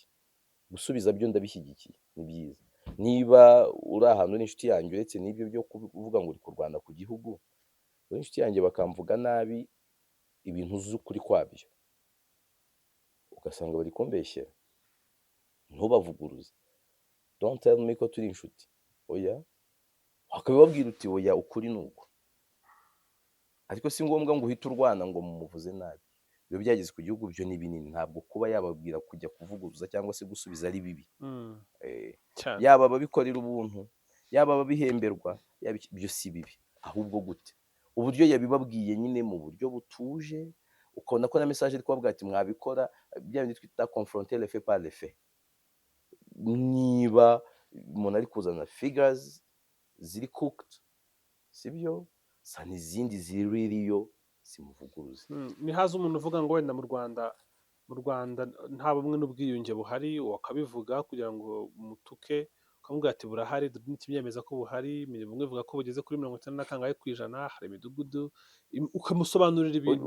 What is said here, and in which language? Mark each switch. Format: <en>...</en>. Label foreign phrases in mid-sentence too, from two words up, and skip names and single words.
<rw>Gusubiza byo ndabishyigikiye, ni byiza. Niba uri ahantu n'inshuti yanjye uretse n'ibyo byo kuvuga ngo uri kurwana ku gihugu, uri inshuti yanjye bakamvuga nabi ibintu uzi ukuri kwabyo, ugasanga bari kumbeshyera, ntubavuguruze.</rw> <en>Don't tell me</en> <rw>ko turi inshuti, oya, wakabibabwira uti oya ukuri ni uko, ariko si ngombwa ngo uhite urwana ngo mumuvuze nabi. Iyo byageze ku gihugu byo ni binini, ntabwo kuba yababwira kujya kuvuguruza cyangwa se gusubiza ari bibi. Yaba ababikorera ubuntu, yaba ababihemberwa, byo si bibi, ahubwo gute uburyo yabibabwiye nyine mu buryo butuje, ukabona ko na message ari kubabwira ati mwabikora, bya bindi twita</rw> <fr>confronter le fait par le fait.</fr> <rw>Niba umuntu ari kuzana figures ziri cooked, sibyo sa n'izindi ziririyo, simuvuguruze. Nihaza umuntu uvuga ngo wenda mu Rwanda nta bumwe n'ubwiyunge buhari, wakabivuga kugira ngo mutuke, ukamubwira ati burahari, n'ikibyemeza ko buhari, bumwe buvuga ko bugeze kuri 90% hari imidugudu, ukamusobanurira ibintu,</rw>